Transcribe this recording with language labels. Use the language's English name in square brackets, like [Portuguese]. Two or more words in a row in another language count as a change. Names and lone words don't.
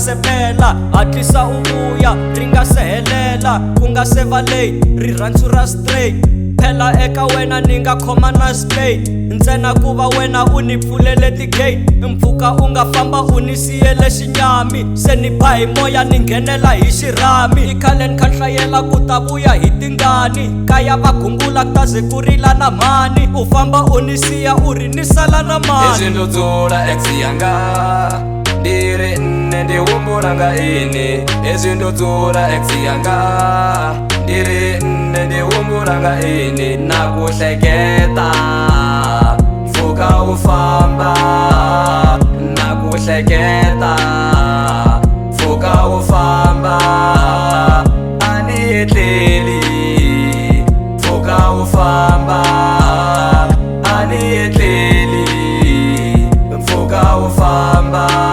[Tsonga] se pela hatlisa u vuya ri nga se helela ku nga se va leyi rirhandzu ra straight phela eka wena ni nga khoma na spade ntsena ku va wena u ni pfulele ti-gate mpfhuka u nga famba u ni siyele xinyami se ni ba hi moya ni nghenela hi xirhami i khale ni khanhlayela ku ta vuya hi tingani kaya va gungula ku ta ze ku rila na mhani u famba u ni siya u ri ni sala na mani [Venda] leswi ndudzula ex yanga ndi ri nne ndi humbula nga ini leswi ndudzula ex yanga ndi ri nne ndi humbula nga ini [Tsonga] na ku hleketa mpfhuka u famba na ku hleketa mpfhuka u famba a ni tleli mpfhuka u famba a ni tleli mpfhuka u famba